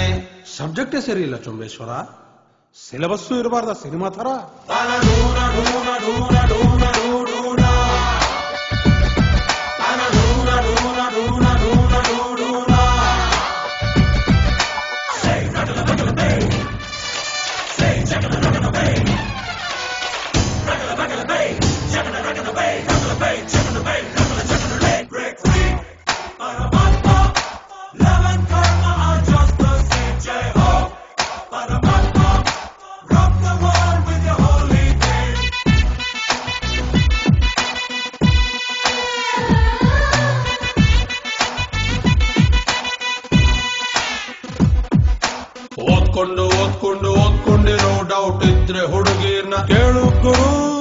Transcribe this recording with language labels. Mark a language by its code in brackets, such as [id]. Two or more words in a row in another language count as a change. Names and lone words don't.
[kn] ಸಬ್ಜೆಕ್ಟೇ ಸರಿ ಇಲ್ಲ ಚೊಂಬೇಶ್ವರ, ಸಿಲೆಬಸ್ಸು ಇರಬಾರ್ದ ಸಿನಿಮಾ ತರ. ತನಡೂನ ಡೂನ ಡೂನ ಡೂನ ಡೂಡೂನ, ತನಡೂನ ಡೂನ ಡೂನ ಡೂನ ಡೂಡೂನ. Say ragala ragala bay, say jagala ragala bay, ragala ragala bay, jagala ragala bay, ragala bay, jagala bay, ragala jagala bay. [en] Break free, Paramatma, love and karma are just the same. [hi] Jai ho, Paramatma. [en] Rock the world with your holy name. [kn] ಓದ್ಕೊಂಡಿರೋ ಡೌಟ್ ಇದ್ರೆ ಹುಡುಗಿರ್ನ ಕೇಳು ಗುರು.